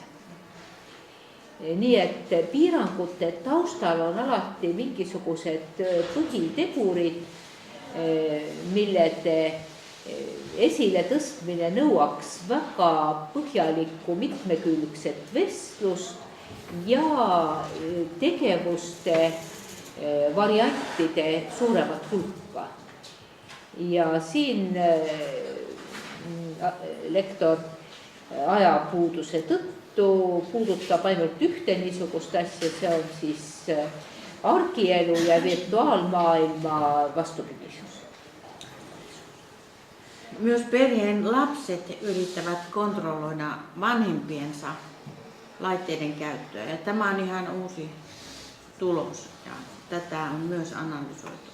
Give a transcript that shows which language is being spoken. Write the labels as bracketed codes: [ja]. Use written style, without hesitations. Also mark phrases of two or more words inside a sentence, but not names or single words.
[et] Nii et piirangute taustal on alati mingisugused põhitegurid, millede esile tõstmine nõuaks väga põhjalikku mitmekülgset vestlust ja tegevuste variantide suuremat hulka. Ja siin lektor ajapuuduse tõttu puudutab ainult ühte niisugust asja, see on siis argielu ja virtuaalmaailma vastupidisus. [fi] Myös perheen lapset yrittävät kontrolloida vanhempiensa laitteiden käyttöä ja tämä on ihan uusi tulos ja tätä on myös analysoitu.